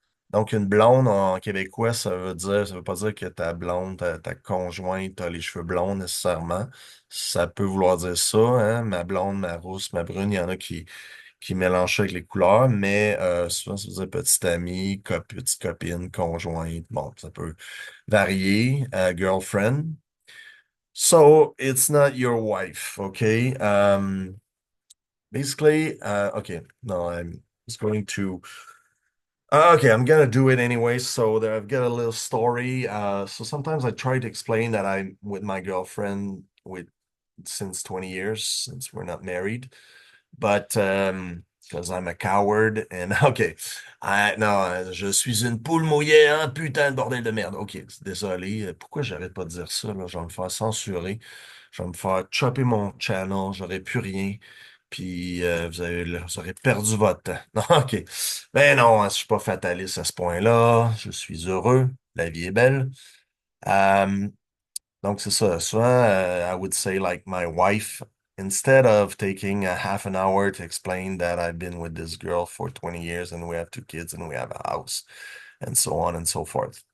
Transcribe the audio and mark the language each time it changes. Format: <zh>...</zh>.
<fr>Donc, une blonde en québécois, ça veut pas dire que ta blonde, ta conjointe a les cheveux blonds nécessairement. Ça peut vouloir dire ça, hein, ma blonde, ma rousse, ma brune, il y en a qui mélangent ça avec les couleurs, mais souvent, ça veut dire petite amie, petite copine, conjointe. Bon, ça peut varier. Girlfriend.</fr> <en>So, it's not your wife, okay? Basically, okay, no, I'm just going to. Okay, I'm gonna do it anyway. So there, I've got a little story. So sometimes I try to explain that I'm with my girlfriend with since 20 years, since we're not married. But because I'm a coward and okay,</en> <fr>non, je suis une poule mouillée, hein, putain de bordel de merde. Ok, désolé. Pourquoi j'arrête pas de dire ça là? Je vais me faire censurer. Je vais me faire chopper mon channel. J'aurai plus rien. Puis vous aurez perdu votre temps. Non, ok. Ben non, hein, je suis pas fataliste à ce point-là. Je suis heureux. La vie est belle. Euh, donc, c'est ça.</fr> <en>Souvent, I would say like my wife, instead of taking a half an hour to explain that I've been with this girl for 20 years and we have two kids and we have a house and so on and so forth.</en>